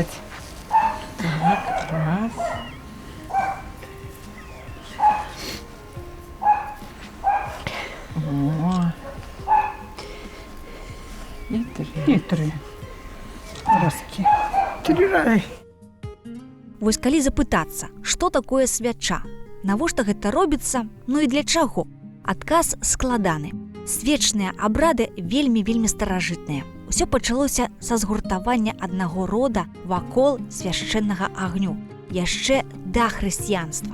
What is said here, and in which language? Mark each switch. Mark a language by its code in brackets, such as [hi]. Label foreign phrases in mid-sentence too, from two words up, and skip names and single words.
[ru] Так, раз. О. И три. И три. Разки. Три раза. [be] Вось калі запытацца, што такое свяча, навошта гэта робіцца, ну і для чаго? Адказ складаны. Свечныя абрады вельмі старажытныя. Усё пачалося са згуртавання аднаго рода вакол свяшчэннага агню, яшчэ да хрысціянства.